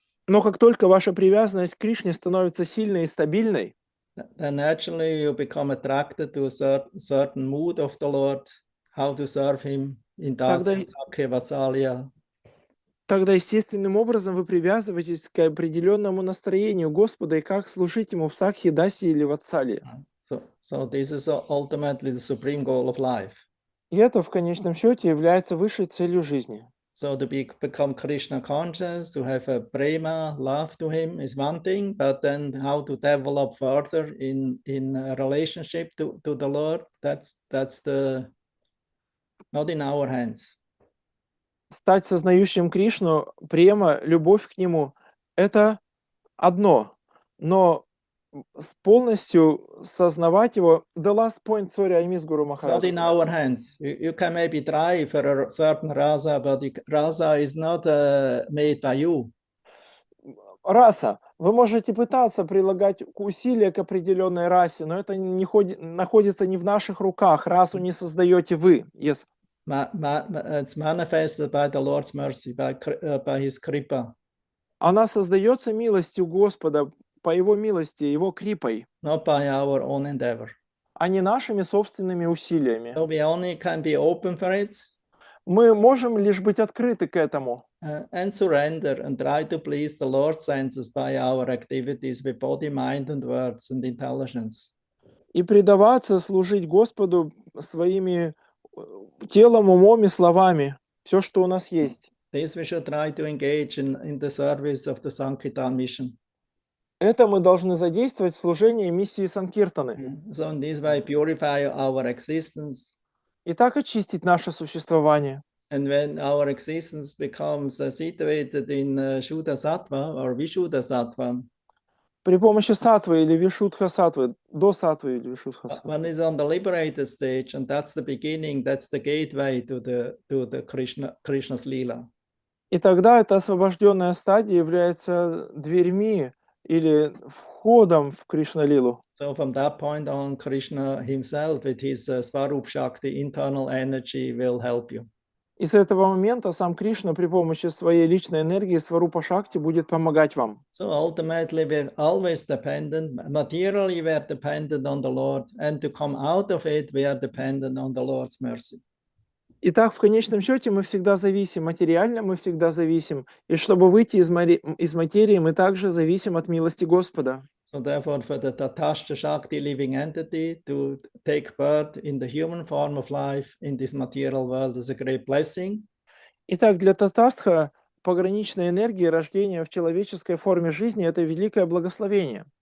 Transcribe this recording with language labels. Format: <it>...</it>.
<ru>но как только ваша привязанность к Кришне становится сильной и стабильной,</ru> <en>then naturally you become attracted to a certain mood of the Lord, how to serve Him in Dasya, Sakya, Vatsalya.</en> <ru>Тогда естественным образом вы привязываетесь к определенному настроению Господа и как служить Ему в Сакхе, Дасе или Ватсале.</ru> <en>So this is ultimately the supreme goal of life.</en> <ru>И это в конечном счете является высшей целью жизни.</ru> <en>So to become Krishna conscious, to have a prema, love to him is one thing, but then how to develop further in a relationship to the Lord, that's not in our hands.</en> <ru>Стать сознающим Кришну, према, любовь к Нему – это одно. Но полностью сознавать Его…</ru> <en>The last point, sorry, I miss Guru It's not Maharaj. in our hands. You can maybe try for a certain rasa, but rasa is not made by you.</en> <ru>Раса. Вы можете пытаться прилагать усилия к определенной расе, но это находится не в наших руках. Расу не создаете вы.</ru> <en>Yes. It's manifested by the Lord's mercy, by His kripa.</en> <ru>Она создается милостью Господа, по Его милости, Его крипой,</ru> <en>Not by our own endeavor.</en> <ru>а не нашими собственными усилиями.</ru> <en>So we only can be open for it.</en> <ru>Мы можем лишь быть открыты к этому.</ru> <en>And surrender and try to please the Lord's senses by our activities with body, mind, and words and intelligence.</en> <ru>И предаваться служить Господу своими телом, умом и словами. Все, что у нас есть.</ru> <en>This we should try to engage in the service of the Sankirtan mission.</en> <ru>Это мы должны задействовать в служении миссии Санкиртаны.</ru> <en>So in this way purify our existence.</en> <ru>И так очистить наше существование.</ru> <en>And when our existence becomes situated in Shuddha Sattva or Vishuddha Sattva,</en> <ru>При помощи сатвы или вишудха сатвы, до сатвы или вишудха сатвы.</ru> <en>one is on the liberated stage, and that's the beginning, that's the gateway to the Krishna's Leela.</en> <ru>И тогда эта освобожденная стадия является дверьми или входом в Кришна-лилу.</ru> <en>So from that point on, Krishna himself with his Swarup Shakti, internal energy, will help you.</en> <ru>И с этого момента сам Кришна при помощи своей личной энергии Сварупа Шакти будет помогать вам.</ru> <en>So ultimately, we're always dependent. Materially, we are dependent on the Lord, and to come out of it, we are dependent on the Lord's mercy.</en> <ru>Итак, в конечном счете мы всегда зависим, материально мы всегда зависим. И чтобы выйти из материи, мы также зависим от милости Господа.</ru> <en>So therefore, for the Tatastha Shakti living entity to take birth in the human form of life in this material world is a great blessing.</en> <ru>Итак, для Татастха пограничной энергии рождения в человеческой форме жизни – это великое благословение.</ru>